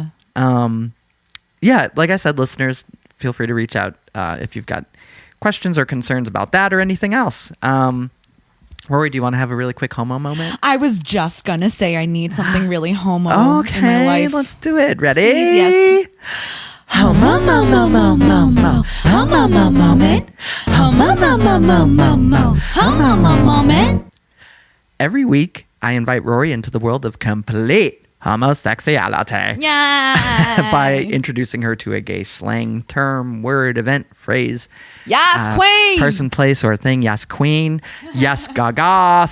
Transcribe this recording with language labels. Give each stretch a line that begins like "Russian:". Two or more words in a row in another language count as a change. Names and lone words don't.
English: Like I said, listeners, feel free to reach out if you've got questions or concerns about that or anything else. Rory, do you want to have a really quick homo moment? I was just going to say I need something really homo in my life. Okay, let's do it. Ready? Please, yes. Homo, mo, mo, mo, mo, mo. Homo, mo, moment. Homo, mo, mo, mo, mo, mo. Homo, mo, moment. Every week, I invite Rory into the world of complete homosexuality. Yeah. By introducing her to a gay slang, term, word, event, phrase. Yes, queen. Person, place, or thing. Yes, queen. Yes, gaga.